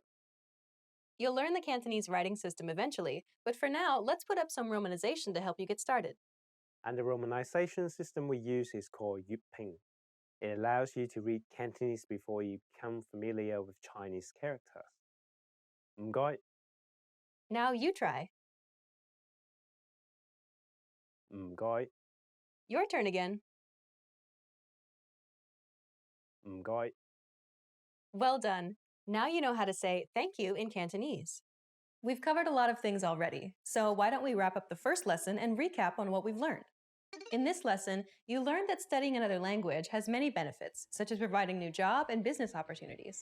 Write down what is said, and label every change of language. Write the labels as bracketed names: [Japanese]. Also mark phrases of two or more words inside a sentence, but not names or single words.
[English] You'll learn the Cantonese writing system eventually, but for now, let's put up some romanization to help you get started. And the romanization system we use is called Yuping. It allows you to read Cantonese before you become familiar with Chinese characters. [Cantonese] 唔該. [English] Now you try. [Cantonese] 唔該. [English] Your turn again. [Cantonese] 唔該. [English] Well done. Now you know how to say thank you in Cantonese. We've covered a lot of things already, so why don't we wrap up the first lesson and recap on what we've learned? In this lesson, you learned that studying another language has many benefits, such as providing new job and business opportunities.